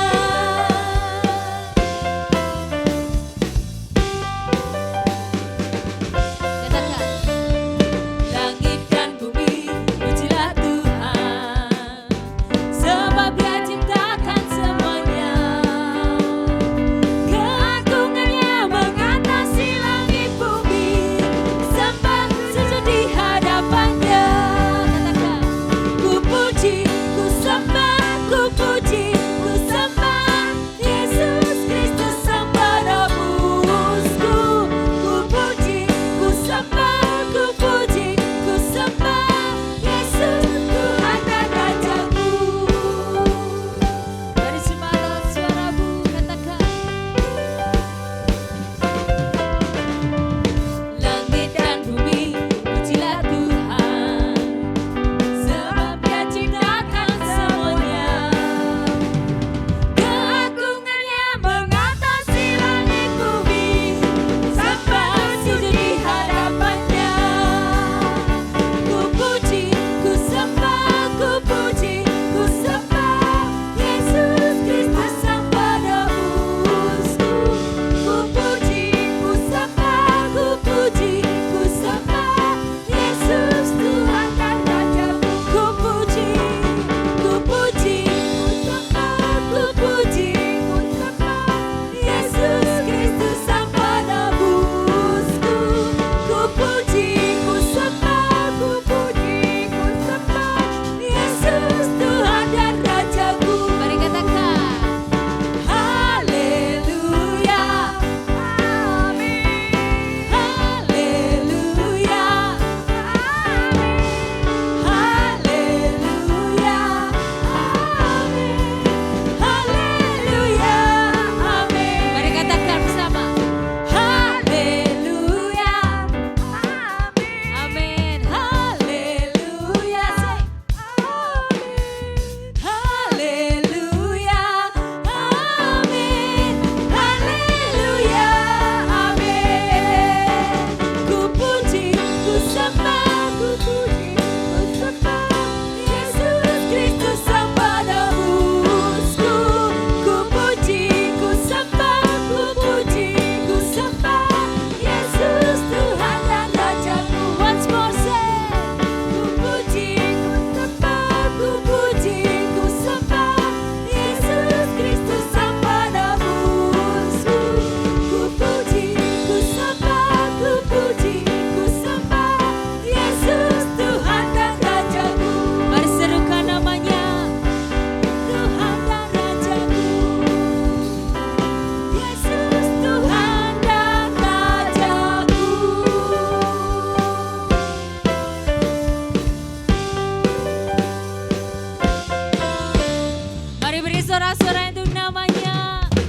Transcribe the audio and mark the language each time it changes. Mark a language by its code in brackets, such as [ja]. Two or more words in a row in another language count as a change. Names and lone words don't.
[id] Katakan, langit dan bumi pujilah Tuhan, sebab Dia ciptakan semuanya. Keagungannya mengatasi langit bumi, sembah sujud di hadapannya. Katakan, ku puji, ku sembah, ku puji, ku sembah Yesus Kristus Sang Penebusku. Ku puji, ku sembah, ku puji, ku sembah Yesus Tuhan dan Rajaku. Mari semangat suaramu, katakan, langit dan bumi pujilah Tuhan, sebab Dia ciptakan semuanya. Keagungannya mengatasi langit bumi, sembah sujud di hadapannya. Ku puji, ku sembah, ku puji, ku sembah Yesus Kristus Sang Penebusku. Ku puji, ku sembah, ku puji, ku sembah Yesus Tuhan dan Rajaku. Ku puji, ku puji, ku sembah, ku puji, ku sembah Yesus Kristus Sang Penebusku. Ku puji, ku sembah, ku puji, ku sembah Yesus Tuhan dan Rajaku. Mari katakan, haleluya, amin. Haleluya, amin. Haleluya, amin. Haleluya, amin. Mari katakan bersama, haleluya, amin. Amin. Haleluya, amin. Haleluya, amin. Haleluya, amin. Ku puji, ku sembah, ku puji, ku sembah Yesus Kristus Sang Penebusku. Ku puji, ku sembah, ku puji, ku sembah Yesus Tuhan dan Rajaku. [en] Once more say, [id] ku puji, ku sembah, ku puji, ku sembah Yesus Kristus Sang Penebusku. Ku puji, ku sembah, ku puji, ku sembah Yesus Tuhan dan Rajaku. Mari serukan namanya, Tuhan dan Rajaku. Yesus Tuhan dan Rajaku. Mari beri sorak-sorai untuk namanya.